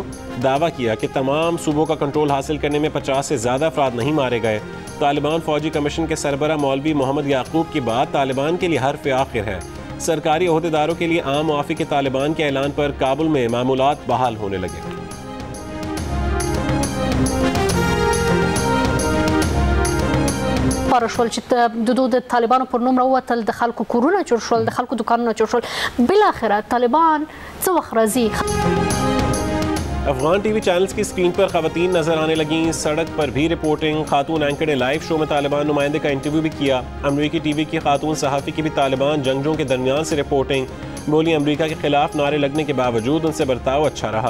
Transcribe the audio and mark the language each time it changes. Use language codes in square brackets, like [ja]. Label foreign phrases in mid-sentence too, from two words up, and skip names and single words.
[ur] دعویٰ کیا کہ تمام صوبوں کا کنٹرول حاصل کرنے میں 50 سے زیادہ افراد نہیں مارے گئے. طالبان فوجی کمیشن کے سربراہ مولوی محمد یعقوب کی بات طالبان کے لیے حرفِ آخر ہے. سرکاری عہدیداروں کے لیے عام معافی کے طالبان کے اعلان پر کابل میں معمولات بحال ہونے لگے. [ps] شول چې د دود طالبانو پر نوم راووتل، د خلکو کورونه جوړ شول، د خلکو دکانونه جوړ شول. بالاخره طالبان څه وخت راځي؟ [ur] افغان [en] TV channels [ur] کی سکرین پر خواتین نظر آنے لگی. سڑک پر بھی رپورٹنگ. خاتون اینکر نے [en] live show [ur] میں طالبان نمائندے کا انٹرویو بھی کیا۔ امریکی TV کی خاتون صحافی کی بھی طالبان جنگجوؤں کے درمیان سے رپورٹنگ. بولی، امریکہ کے خلاف نعرے لگنے کے باوجود ان سے برتاؤ اچھا رہا.